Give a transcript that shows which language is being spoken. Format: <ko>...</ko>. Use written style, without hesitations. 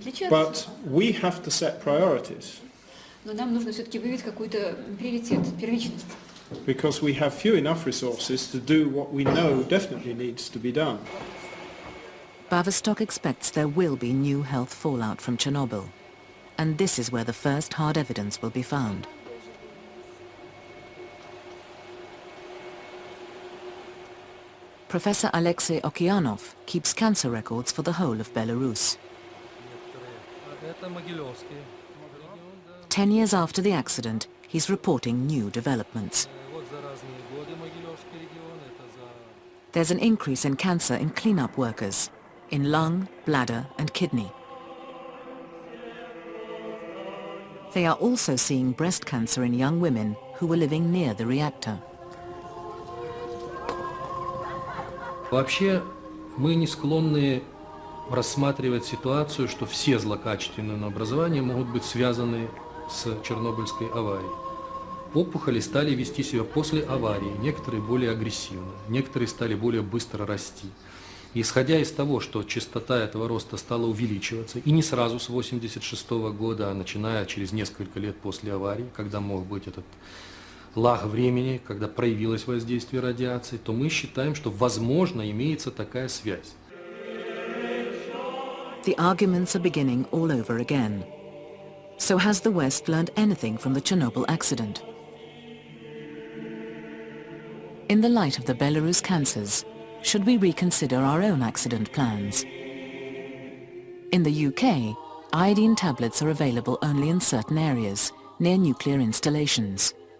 <en>But we have to set priorities.</en> <ru>Но нам нужно все-таки выявить какой-то приоритет, первичность.</ru> <en>Because we have few enough resources to do what we know definitely needs to be done. Baverstock expects there will be new health fallout from Chernobyl, and this is where the first hard evidence will be found. Professor Alexei Okeanov keeps cancer records for the whole of Belarus. 10 years after the accident, he's reporting new developments. There's an increase in cancer in cleanup workers, in lung, bladder and kidney. They are also seeing breast cancer in young women who were living near the reactor.</en> <ru>Вообще, мы не склонны рассматривать ситуацию, что все злокачественные новообразования могут быть связаны с Чернобыльской аварией. Опухоли стали вести себя после аварии, некоторые более агрессивно, некоторые стали более быстро расти. И исходя из того, что частота этого роста стала увеличиваться, и не сразу с 1986 года, а начиная через несколько лет после аварии, когда мог быть этот лаг времени, когда проявилось воздействие радиации, то мы считаем, что возможно имеется такая связь.</ru> <en>The arguments are beginning all over again. So has the West learned anything from the Chernobyl accident? In the light of the Belarus cancers, should we reconsider our own accident plans? In the UK, iodine tablets are available only in certain areas, near nuclear installations.</en>